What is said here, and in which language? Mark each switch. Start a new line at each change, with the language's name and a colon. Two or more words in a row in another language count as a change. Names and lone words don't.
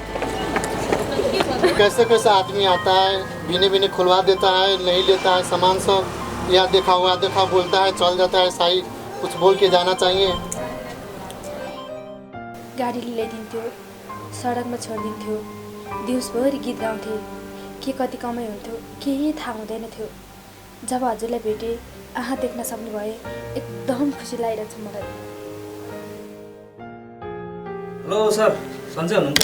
Hindi: कैसे कैसे आदमी आता है बिने बिने खुलवा देता है नहीं लेता है सामान सब यहाँ देखा हुआ देखा बोलता है चल जाता है सही कुछ बोल के जाना चाहिए
Nepali: गाडीले ल्याइदिन्थ्यो सडकमा छोडिदिन्थ्यो दिउँसभरि गीत गाउँथे के कति कमाइ हुन्थ्यो केही थाहा हुँदैन थियो जब हजुरलाई भेटेँ आँखा देख्न सक्ने भए एकदम खुसी लागिरहेछ मलाई
English: hello sir
Nepali: सन्चै हुनुहुन्छ